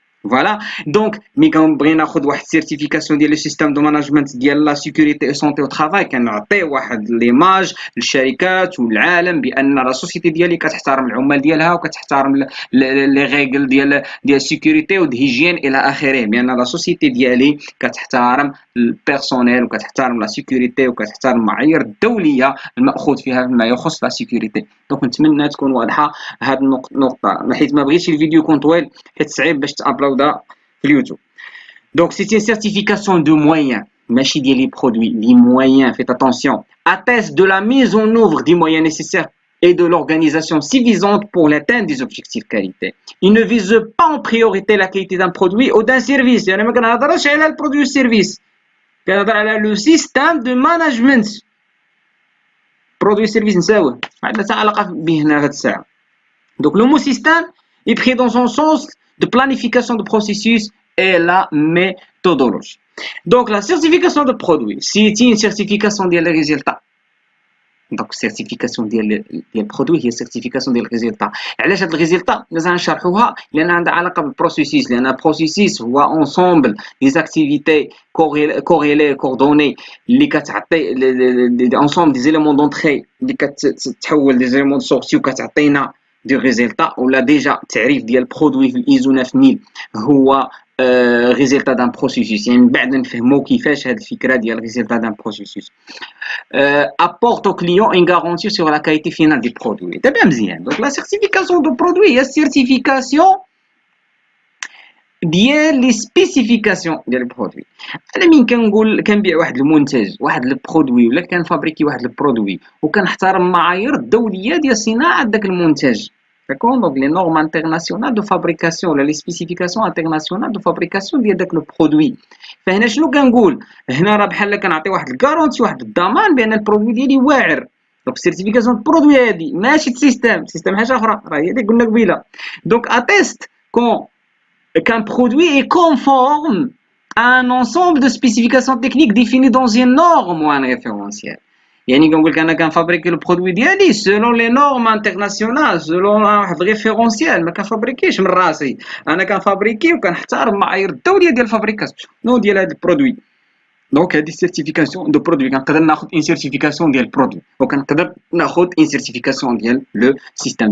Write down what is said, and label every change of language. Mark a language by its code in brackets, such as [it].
[ar] فوالا دونك ملي كنبغي ناخذ واحد السيرتيفيكاسيون ديال لو سيستيم دو ماناجمنت ديال لا سيكوريتي او سونتي او ترافاي، كنعطي واحد ليماج للشركات والعالم بان لا سوسيتي ديالي كتحترم العمال ديالها وكتحترم لي ريغل ديال السيكوريتي والهيجين الى اخره، بان لا سوسيتي ديالي كتحترم البيرسونيل وكتحترم لا سيكوريتي وكتحترم المعايير الدوليه الماخوذ فيها فيما يخص لا سيكوريتي. دونك نتمنى تكون واضحه هذه النقطه، حيت ما بغيتش الفيديو يكون طويل حيت صعيب باش تابلودا في اليوتيوب. [fr] Donc c'est une certification de moyens, machine ديال les produits, les moyens, faites attention, atteste de la mise en œuvre des moyens nécessaires et de l'organisation suffisante pour l'atteinte des objectifs qualité. Il ne vise pas en priorité la qualité d'un produit ou d'un service. [ar] يعني ما كنهضرش على البرودوي والسيرفيس، كنهضر على لو سيستيم دو ماناجمنت. برودوي سيرفيس نساوه، ما عندنا حتى علاقه به هنا هاد الساعه. [fr] Donc le mot système est pris dans son sens de planification de processus et la méthodologie. Donc la certification de produit, c'est une certification des résultats. Donc certification des produits هي certification des résultats. [ar] علاش هاد الريزلتا لازم نشرحوها؟ لان عندها علاقه بالبروسيسيس، لان البروسيسيس هو انصومبل دي اكتيفيتي كوريلي كوردوني اللي كتعطي انصومبل دي زيليمون دونطري اللي كتحول دي زيليمون دو سورتي وكتعطينا دي ريزلتا. ولا ديجا التعريف ديال البرودوي في الايزو 9000 هو [fr] résultat d'un processus. [ar] يعني من بعد نفهموا كيفاش هاد الفكره ديال [fr] résultat d'un processus. apporte au client une garantie sur la qualité finale du produit. [ar] دابا مزيان. [fr] Donc la certification de produit [ar] هي certification ديال لي سبيسيفيكاسيون ديال البرودوي. انا من كنقول كنبيع واحد المنتج، واحد البرودوي، ولا كنفابريكي واحد البرودوي وكنحترم المعايير الدوليه ديال صناعه داك المنتج. [fr] D'accord, donc les normes internationales de fabrication ولا les spécifications internationales de fabrication [ar] ديال داك لو برودوي. فهنا شنو كنقول؟ هنا راه بحال كنعطي واحد الكارونتي، واحد الضمان بان البرودوي ديالي واعر. دونك سيرتيفيكاسيون برودوي هادي ماشي سيستم حاجه اخرى، راه هي اللي قلنا قبيله. [fr] دونك اتيست كون qu'un produit est conforme à un ensemble de spécifications techniques définies dans une norme ou un référentiel. [ar] يعني كنقول لك انا كنفابريكي البرودوي ديالي سولون لي نورم انترناسيونال، سولون واحد ريفيرونسيال، ما كنفابريكيش من راسي، انا كنفابريكي وكنحترم المعايير الدوليه ديال الفابريكاسيون ديال هذا البرودوي. دونك هذه سيرتيفيكاسيون دو برودوي، كنقدر ناخذ ان سيرتيفيكاسيون ديال البرودوي وكنقدر ناخذ ان سيرتيفيكاسيون ديال لو سيستيم.